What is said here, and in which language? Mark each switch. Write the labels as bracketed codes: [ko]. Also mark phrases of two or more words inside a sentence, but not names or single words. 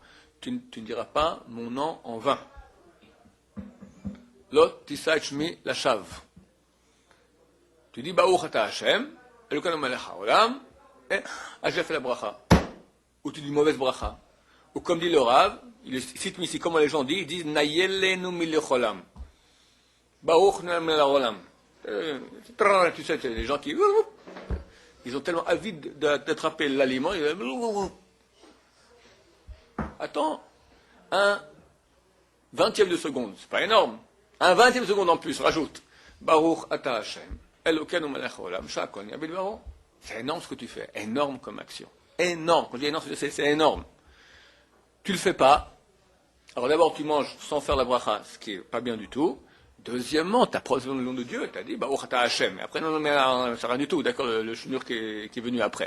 [fr] Tu ne diras pas mon nom en vain. [he] לא תשא שמי לשוא. [fr] Tu dis [he] ברוך אתה השם, אלוקינו מלך העולם, [fr] et j'ai fait la bracha. Ou tu dis mauvaise bracha. Ou comme dit le Rav, il cite ici comment les gens disent, ils disent Nayelenu milecholam. [he] ברוך מלך העולם. [fr] Tu sais, les gens qui ils ont tellement avide d'attraper l'aliment, attends, un 20e de seconde, c'est pas énorme. Un 20e de seconde en plus, rajoute. [he] ברוך אתה השם, אלוקינו מלך העולם, שהכל נהיה בדברו. [fr] C'est énorme ce que tu fais, énorme comme action. Énorme, quand je dis énorme, c'est énorme. Tu le fais pas. Alors d'abord, tu manges sans faire la bracha, ce qui est pas bien du tout. Deuxièmement, tu as prononcé le nom de Dieu, tu as dit [he] ברוך אתה השם. [fr] Et après, non, mais ça rien du tout, d'accord, le chenur qui est venu après.